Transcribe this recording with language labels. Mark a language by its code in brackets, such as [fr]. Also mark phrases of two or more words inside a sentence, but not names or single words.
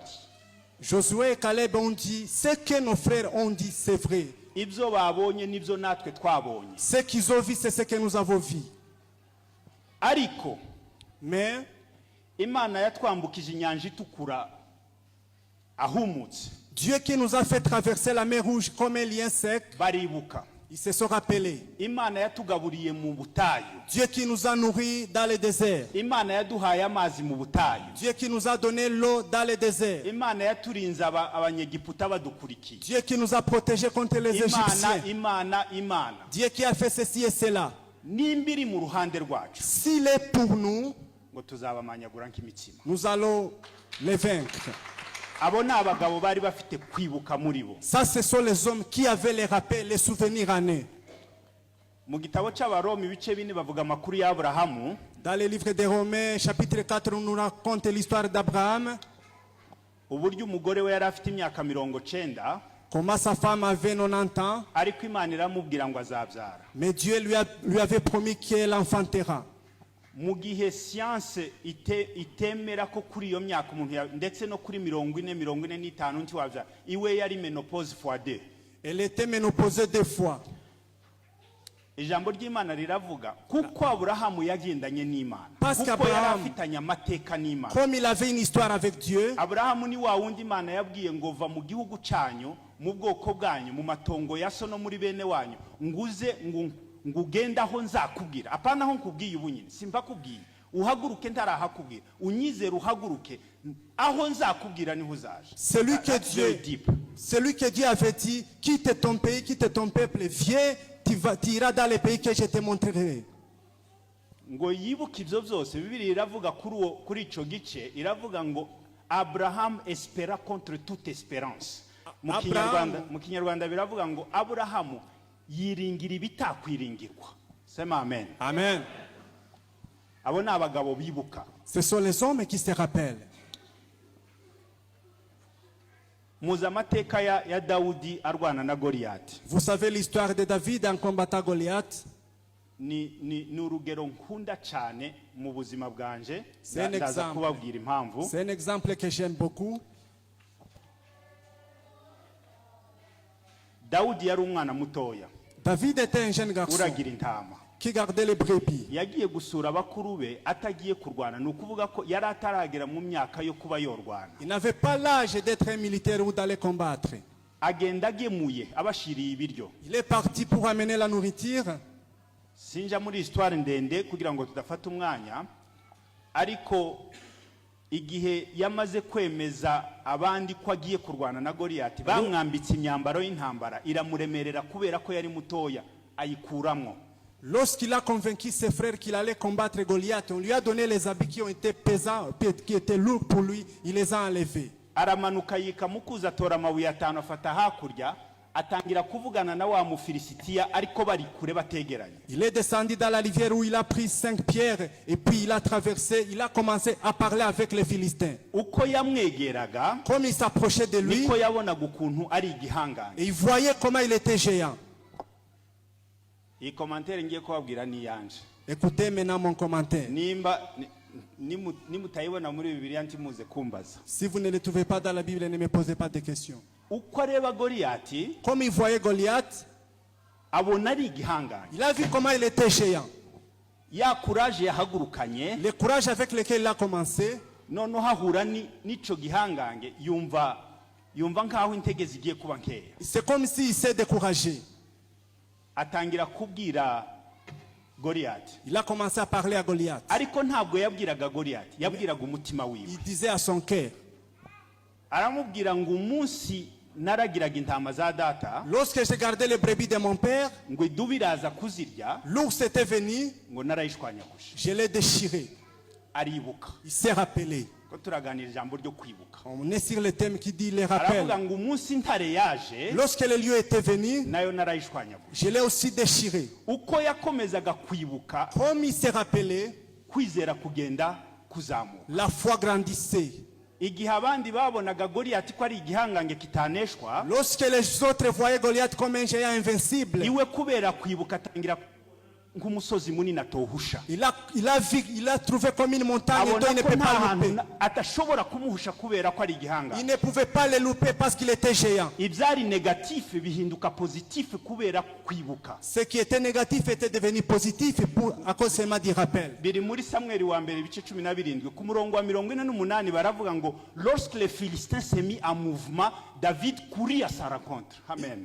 [fr] Josué et Caleb ont dit, ce que nos frères ont dit, c'est vrai. [rw] Ibyo babonye nibyo natwe twabonye. [fr] Ce qu'ils ont vu, c'est ce que nous avons vu. [rw] Ariko [fr] Mais [rw] Imana yatwambukije inyanja itukura ahumutse. [fr] Dieu qui nous a fait traverser la mer Rouge comme un lien sec, [rw] Baribuka. [fr] ils se sont rappelés. [rw] Imana yatugaburiye mu butayu. [fr] Dieu qui nous a nourris dans le désert. [rw] Imana yaduhaye amazi mu butayu. [fr] Dieu qui nous a donné l'eau dans le désert. [rw] Imana yaturinze abanyegiputa badukurikiye. [fr] Dieu qui nous a protégés contre les Égyptiens. [rw] Imana. [fr] Dieu qui a fait ceci et cela. [rw] Nimbiri mu ruhande rwacu [fr] S'il est pour nous, [rw] ngo tuzabamanyagura nk'imitsima. [fr] nous allons les vaincre. [rw] Abo ni abagabo bari bafite kwibuka muri bo. [fr] Ça, ce sont les hommes qui avaient les rappels, les souvenirs en eux. [rw] Mu gitabo cy'Abaroma ibice 4 bavuga amakuru y'Aburahamu. [fr] Dans le livre des Romains, chapitre 4, on nous raconte l'histoire d'Abraham. [rw] Uburyo umugore we yari afite imyaka 90, [fr] Comment sa femme avait 90 ans, [rw] ariko Imana iramubwira ngo azabyara. [fr] mais Dieu lui avait promis qu'elle enfantera. [rw] Mu gihe science itemera ko kuri iyo myaka umuntu ndetse no kuri 40-45 ntiwabyara, iwe yari menopause x2. [fr] Elle était ménopausée 2 fois. [rw] Ijambo ry'Imana riravuga kuko Aburahamu yagendanye n'Imana, [fr] Parce [rw] kuko [fr] qu'Abraham, [rw] yari afitanye amateka n'Imana. [fr] comme il avait une histoire avec Dieu, [rw] Aburahamu ni wa wundi Imana yabwiye ngo va mu gihugu cyanyu, mu bwoko bwanyu, mu matongo ya so no muri bene wanyu, nguze ngugenda aho nzakubwira. Apana aho nkubwiye ubu nyine, simva kubwiye. Uhaguruke ntarahakubwira, unyizere uhaguruke, aho nzakubwira niho uzaje. [fr] celui que Dieu avait dit, quitte ton pays, quitte ton peuple, viens, tu iras dans les pays que je te montrerai. [rw] Ngo yibuke ibyo byose, Bibiliya iravuga kuri ico gice, iravuga ngo Abraham [fr] espera contre toute espérance. [rw] Mu Kinyarwanda biravuga ngo Aburahamu yiringira ibitakwiringirwa. [sw] Sema amen. [rw] Amen. Abo ni abagabo bibuka. [fr] Ce sont les hommes qui se rappellent. [rw] Muzi amateka ya Dawudi arwana na Goliyati. [fr] Vous savez l'histoire de David en combattant Goliath. [rw] Ni urugero nkunda cyane mu buzima bwanje. [fr] C'est un [rw] Ndaza [fr] exemple. [rw] kubabwira impamvu. [fr] C'est un exemple que j'aime beaucoup. [rw] Dawudi yari umwana mutoya [fr] David était un jeune garçon [rw] uragira intama. [fr] qui gardait les brebis. [rw] Yagiye gusura bakuru be atagiye kurwana, ni ukuvuga ko yari ataragera mu myaka yo kuba yorwana. [fr] Il n'avait pas l'âge d'être un militaire ou d'aller combattre. [rw] Agenda agemuye abashiriye ibiryo. [fr] Il est parti pour amener la nourriture. [rw] Sinja muri histoire ndende kugira ngo tudafata umwanya, ariko igihe yamaze kwemeza abandi ko agiye kurwana na Goliyati, bamwambitse imyambaro y'intambara iramuremerera kubera ko yari mutoya, ayikuramwo. [fr] Lorsqu'il a convaincu ses frères qu'il allait combattre Goliath, on lui a donné les habits qui ont été pesants, qui étaient lourds pour lui, il les a enlevés. [rw] Aramanuka yika mukuza atora amabuye 5 afata hakurya, atangira kuvugana na wa Mufilisitiya ariko bari kure bategeranye. [fr] Il est descendu dans la rivière où il a pris 5 pierres et puis il a traversé, il a commencé à parler avec les Philistins. [rw] Uko yamwegeraga [fr] Comme il s'approchait de lui, [rw] niko yabonaga ukuntu ari igihangane. [fr] et il voyait comment il était géant. [rw] Iyi commentaire ngiye kubabwira ni yanje. [fr] Écoutez maintenant mon commentaire. [rw] nimutayibona muri Bibiliya ntimuze kumbaza. [fr] Si vous ne le trouvez pas dans la Bible, ne me posez pas de questions. [rw] Uko areba Goliyati [fr] Comme il voyait Goliath, [rw] abona ari igihangange. [fr] il a vu comment il était géant. [rw] Ya courage yahagurukanye [fr] Le courage avec lequel il a commencé, [rw] noneho ahura n'ico gihangange yumva nkaho intege zigiye kuba nkeya. [fr] c'est comme s'il s'est découragé. [rw] Atangira kubwira Goliyati. [fr] Il a commencé à parler à Goliath. [rw] Ariko ntabwo yabwiraga Goliyati, yabwiraga umutima wiwe. [fr] Il disait à son cœur, [rw] Aramubwira ngo umunsi naragiraga intama za data [fr] lorsque j'ai gardé les brebis de mon père, [rw] ngo idubu iraza kuzirya [fr] l'ours était venu, [rw] ngo narayishwanyaguje. [fr] je l'ai déchiré. [rw] Aribuka [fr] Il s'est rappelé. [rw] ko turaganira ijambo ryo kwibuka. [fr] On est sur le thème qui dit les [rw] Aravuga [fr] rappels. [rw] ngo umunsi ntare yaje [fr] Lorsque le lieu était venu, [rw] nayo narayishwanyaguje. [fr] je l'ai aussi déchiré. [rw] Uko yakomezaga kwibuka [fr] Comme il s'est rappelé, [rw] kwizera kugenda kuzamuka. [fr] la foi grandissait. [rw] Igihe abandi babonaga Goliyati ko ari igihangange kitaneshwa, [fr] Lorsque les autres voyaient Goliath comme un géant invincible, [rw] iwe kubera kwibuka atangira nk'umusozi munini atohusha. [fr] il a trouvé comme une montagne dont [rw] Abona [fr] il ne [rw] ko [fr] peut [rw] nta [fr] pas [rw] hantu [fr] louper. [rw] atashobora kumuhusha kubera ko ari [fr] Il [rw] igihangange. [fr] ne pouvait pas le louper parce qu'il était géant. [rw] Ibyari negatif bihinduka positif kubera kwibuka. [fr] Ce qui était négatif était devenu positif à cause seulement du rappel. [rw] Biri muri Samweli wa mbere ibice 17 ku murongo wa 48 baravuga ngo [fr] lorsque les Philistins s'est mis en mouvement, David courit à sa rencontre. [rw] Amen.